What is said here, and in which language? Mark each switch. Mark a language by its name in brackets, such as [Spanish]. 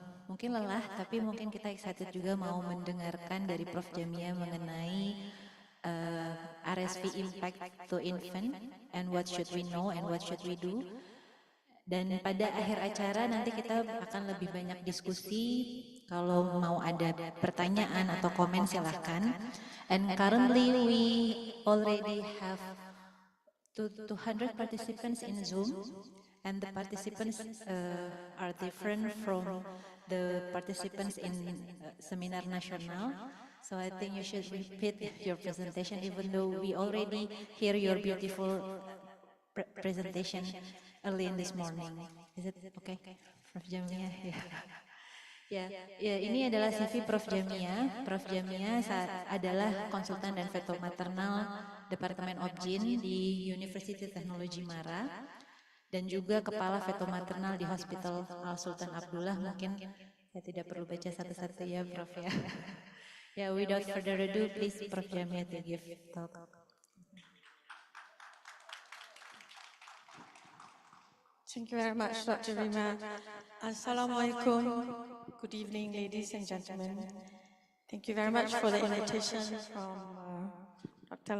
[Indonesian] Mungkin lelah, tapi mungkin kita excited juga mau mendengarkan dari Prof. [English] Jamia [Indonesian] mengenai [English] RSV impact to infant and what should we know and what should we do. [Indonesian] Dan pada akhir acara nanti kita akan lebih banyak diskusi. Kalau mau ada pertanyaan atau komen silahkan. [English] And currently we already have 200 participants in Zoom, and the participants are different from the participants in Seminar Nasional. So I think you should repeat your presentation, even though we already hear your beautiful presentation early in this morning. Is it okay, [Indonesian] Prof. Jamia? Ya, ini adalah CV Prof. Jamia. Prof. Jamia adalah konsultan dan fetomaternal Departemen Obgyn di University Technology Mara dan juga kepala fetomaternal di Hospital Al Sultan Abdullah. Mungkin saya tidak perlu baca satu-satu ya, Prof. ya. Ya, [English] without further ado, please Prof. Jamia to give talk. Thank you very much, Dr. Rima. Assalamualaikum. Good evening, ladies and gentlemen. Thank you very much for the invitation from Dr.